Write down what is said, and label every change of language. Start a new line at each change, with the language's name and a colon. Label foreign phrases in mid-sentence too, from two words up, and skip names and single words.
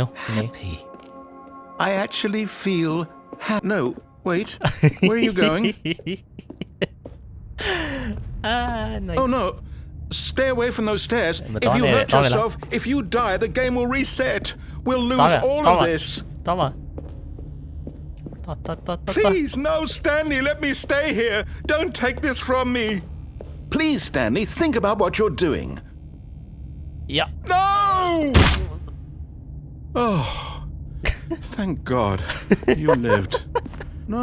English: happy. I actually feel No, wait. Where are you going? Nice. Oh, no. Stay away from those stairs. But If you don't hurt let- yourself, if you die, the game will reset. We'll lose all of this. တောင်းပါတော် Please, no, Stanley, let me stay here. Don't take this from me. Please, Stanley, think about what you're doing. Yeah. No! Oh, thank God you lived. No.